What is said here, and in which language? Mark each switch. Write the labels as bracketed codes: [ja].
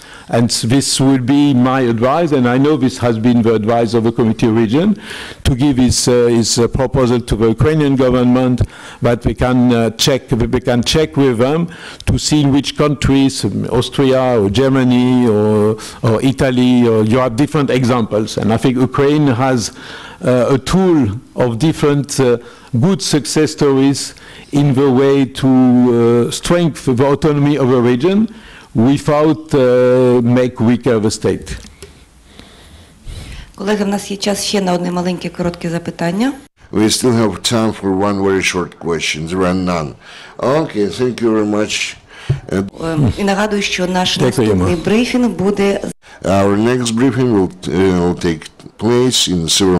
[en] And this will be my advice, and I know this has been the advice of the Committee of Region, to give his proposal to the Ukrainian government, that we can check with them to see in which countries, Austria or Germany or Italy, or you have different examples. And I think Ukraine has a tool of different good success stories in the way to strengthen the autonomy of a region without make weaker the state. [uk] Колеги, в нас є час ще на одне маленьке коротке запитання. [en] We still have time for one very short question. There are none. Okay, thank you very much. [uk] І нагадую, що наш наступний брифінг буде... [en] Our next briefing will take place in several